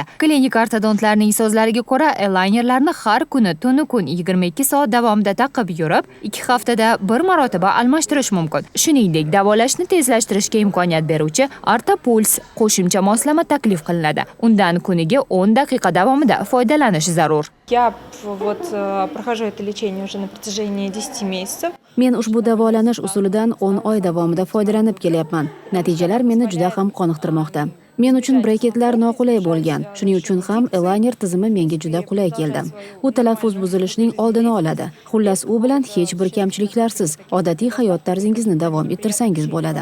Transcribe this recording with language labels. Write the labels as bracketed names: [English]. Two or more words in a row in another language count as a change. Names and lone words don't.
[Uzbek] Klinika ortodontlarning so'zlariga ko'ra, alignerlarni har kuni tunu kun 22 soat davomida taqib yurib, 2 haftada bir marotaba almashtirish mumkin. Shuningdek, davolashni tezlashtirishga imkoniyat beruvchi Artopuls qo'shimcha moslama taklif qilinadi. Undan kuniga 10 daqiqa davomida foydalanish zarur. [Russian] Я прохожу это лечение уже на протяжении 10 месяцев. [Uzbek] Men ushbu davolanish usulidan 10 oy davomida foydalanib kelyapman. Natijalar meni juda ham qoniqtirmoqda. Men uchun breketlar noqulay bo'lgan. Shuning uchun ham aligner tizimi menga juda qulay keldi. U talaffuz buzilishining oldini oladi. Xullas, u bilan hech bir kamchiliklarsiz odatiy hayot tarzingizni davom ettirsangiz bo'ladi.